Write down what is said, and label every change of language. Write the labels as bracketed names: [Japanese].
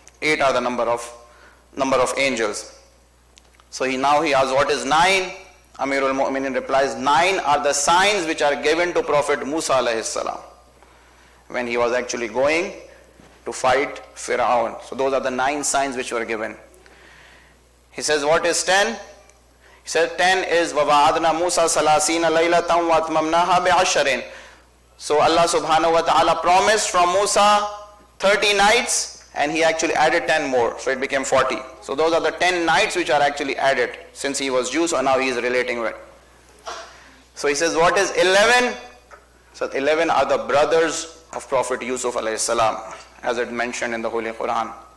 [English] 8 are the number of angels. So he asks, what is 9? Amirul Mu'mineen replies, 9 are the signs which are given to Prophet Musa alayhi salam when he was actually going to fight Fir'aun. So those are the 9 signs which were given. He says, what is 10? He said 10 is [Arabic] وَوَعَدْنَا مُوسَى ثَلَاثِينَ لَيْلَةً وَأَتْمَمْنَاهَا بِعَشْرٍ. [English] So Allah subhanahu wa ta'ala promised from Musa 30 nights and he actually added 10 more. So it became 40. So those are the 10 nights which are actually added since he was Jew, so now he is relating with. So he says, what is 11? So 11 are the brothers of Prophet Yusuf alayhi salam, as it mentioned in the Holy Quran.